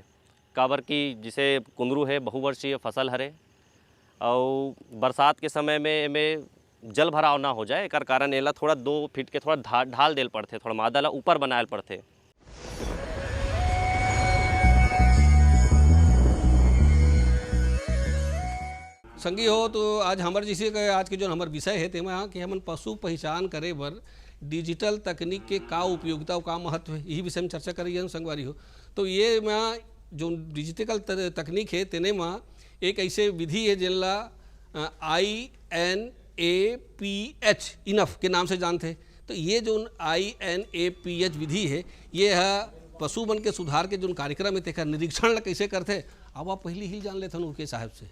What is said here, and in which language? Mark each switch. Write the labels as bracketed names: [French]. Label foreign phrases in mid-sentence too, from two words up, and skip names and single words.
[Chhattisgarhi] काबर कि जिसे कुंदरू है बहुवर्षीय फसल हरे और बरसात के समय में एमे जल भराव ना हो जाए एकर कारण एला थोड़ा 2 फीट के थोड़ा ढाल देल पड़थे, थोड़ा मादा ला ऊपर बनाएल पड़थे। संगी हो तो आज हमारे जैसे आज के जो हमारे विषय है तेमा कि हमन पशु पहचान करे बर डिजिटल तकनीक के का उपयोगिता और का महत्व है, यही विषय में चर्चा करिए संगवारी हो। तो ये में जो डिजिटल तकनीक है तेने में एक ऐसे विधि है जिनला INAPH इनफ के नाम से जानते हैं। तो ये जो INAPH विधि है ये है पशु मन के सुधार के जो कार्यक्रम है तेकर निरीक्षण ला कैसे करते अब आप पहले ही जान लेते उनके साहब से।